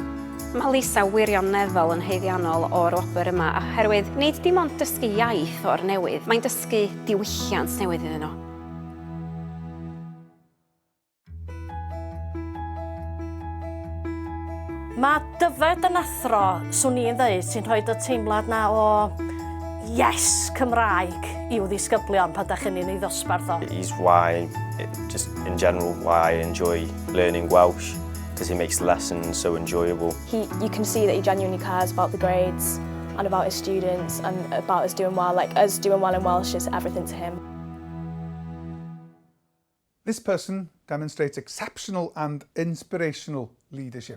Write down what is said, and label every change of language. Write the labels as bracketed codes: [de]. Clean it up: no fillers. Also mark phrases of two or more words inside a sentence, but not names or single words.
[cy] Mae Lisa wirioneddol yn haeddiannol o'r wobr yma oherwydd nid dim ond dysgu iaith o'r newydd, mae'n dysgu diwylliant newydd iddyn nhw. Mae Dyfed yn athro, swn i'n dweud, sy'n rhoi y teimlad na o yes, Cymraeg i'w ddisgyblion pan dach chi'n ei ddosbarth o. [en] He's why, just in general, why I enjoy learning Welsh, because he makes the lessons so enjoyable. You can see that he genuinely cares about the grades and about his students and about us doing well. Like, us doing well in Welsh is everything to him. This person demonstrates exceptional and inspirational leadership.